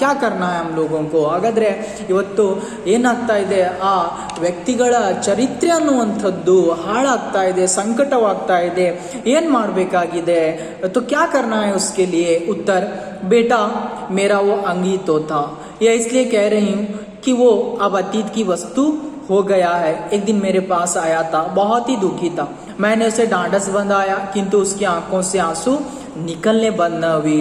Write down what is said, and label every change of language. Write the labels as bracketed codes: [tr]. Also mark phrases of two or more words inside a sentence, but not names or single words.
[hi] क्या करना है हम लोगों को? [kn] ಹಾಗಾದ್ರೆ ಇವತ್ತು ಏನಾಗ್ತಾ ಇದೆ, ಆ ವ್ಯಕ್ತಿಗಳ ಚರಿತ್ರೆ ಅನ್ನುವಂಥದ್ದು ಹಾಳಾಗ್ತಾ ಇದೆ, ಸಂಕಟವಾಗ್ತಾ ಇದೆ, ಏನ್ ಮಾಡಬೇಕಾಗಿದೆ? [hi] तो क्या करना है उसके लिए? उत्तर, बेटा मेरा वो अंगी तो था, यह इसलिए कह रही हूँ कि वो अब अतीत की वस्तु हो गया है। एक दिन मेरे पास आया था, बहुत ही दुखी था। मैंने उसे डांडस बंधाया, किंतु उसकी आंखों से आंसू निकलने बंद न हुई।